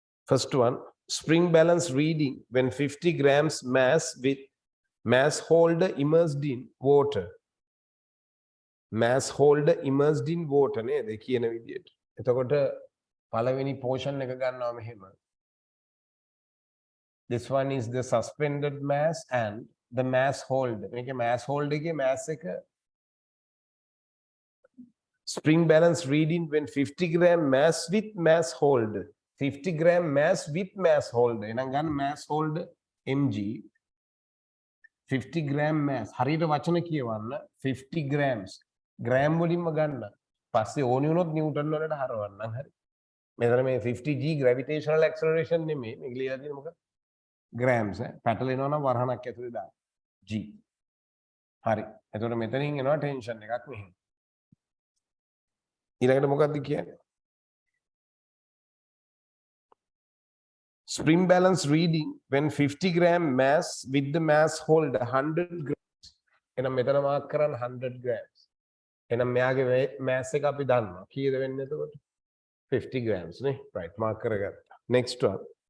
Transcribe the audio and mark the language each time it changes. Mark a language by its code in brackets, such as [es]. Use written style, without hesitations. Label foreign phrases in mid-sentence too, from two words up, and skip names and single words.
[en] First one, spring balance reading when 50 grams mass with mass holder immersed in water. Mass holder immersed in water [si] නේද කියන විදියට. එතකොට පළවෙනි portion එක ගන්නවා මෙහෙම. [en] This one is the suspended mass and the mass holder. මේකේ mass holder එකේ mass එක spring balance reading when 50 gram mass with mass holder. 50 gram mass with mass holder. [si] එහෙනම් ගන්න [en] mass holder mg 50 gram mass. [si] හරියට වචන කියවන්න 50 grams. gram වලින්ම ගන්න. පස්සේ ඕනි වුණොත් නිව්ටන් වලට හරවන්නම් හරි. මෙතන මේ 50g gravitational acceleration නෙමෙයි. මේක ලියලා තියෙන්නේ මොකක්ද? grams පැටලෙනවා නම් වරහණක් ඇතුලේ දාන්න. g. හරි. එතකොට මෙතනින් එනවා ටෙන්ෂන් එකක් මෙහෙම. ඊළඟට මොකක්ද කියන්නේ? [en] Spring balance reading when 50 gram mass with the mass holder 100 grams. [si] එහෙනම් මෙතන මාක් කරන්න 100 grams. එහෙනම් මෙයාගේ mass එක අපි දන්නවා. කීයද වෙන්නේ එතකොට? 50 grams නේ. right මාක් කරගත්තා. [en] next one.